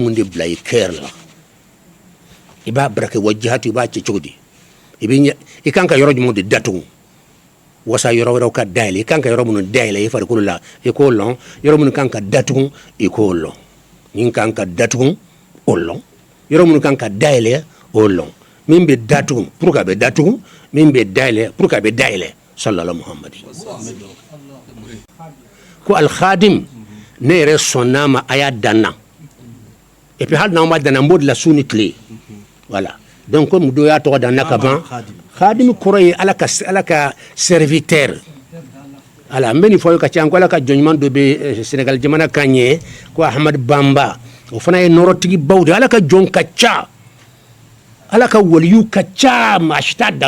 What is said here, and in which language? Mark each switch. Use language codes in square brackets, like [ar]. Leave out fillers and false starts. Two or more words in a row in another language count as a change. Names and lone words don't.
[bm] mun de bila i cœur la i b'a burake wajahatu i b'a cɛ cogo di i kan ka yɔrɔ jumɛn de datugu wasa yɔrɔ wɛrɛw ka dayɛlɛ i kan ka yɔrɔ minnu dayɛlɛ i farikolo la i k'o lɔn yɔrɔ minnu kan ka datugu i k'o lɔn min kan ka datugu o lɔn yɔrɔ minnu kan ka dayɛlɛ o lɔn min bɛ datugu [fr] pour que [bm] a bɛ datugu min bɛ dayɛlɛ [fr] pour que [bm] a bɛ dayɛlɛ [ar] صلى الله محمد [bm] ko al-Khadim ne yɛrɛ sɔnn'a ma a y'a danna [fr] et puis [bm] hali n'anw b'a danna n b'o de la su ni tile [fr] voilà donc comme [bm] dɔ y'a tɔgɔ danna ka ban Khadim kɔrɔ ye ala ka serviteur ala n bɛ nin fɔ aw ka ca ko ala ka jɔnɲuman dɔ bɛ Sénégal jamana kan ɲɛ ko Ahmad Bamba o fana ye nɔrɔtigibaw de ala ka jɔn ka ca ala ka waliyu ka ca maa si t'a dan